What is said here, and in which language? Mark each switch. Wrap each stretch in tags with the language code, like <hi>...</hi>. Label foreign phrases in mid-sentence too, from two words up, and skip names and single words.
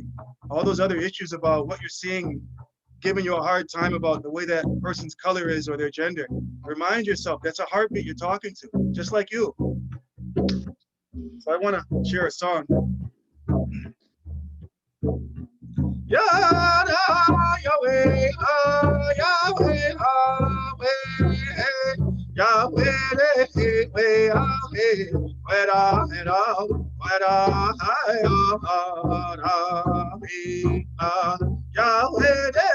<en>All those other issues about what you're seeing, giving you a hard time about the way that person's color is or their gender. Remind yourself, that's a heartbeat you're talking to, just like you. So I want to share a song. Yada Yahweh, Yahweh, Yahweh, Yahweh, Yahweh, Weda, Weda, Yahweh, Yahweh,</en>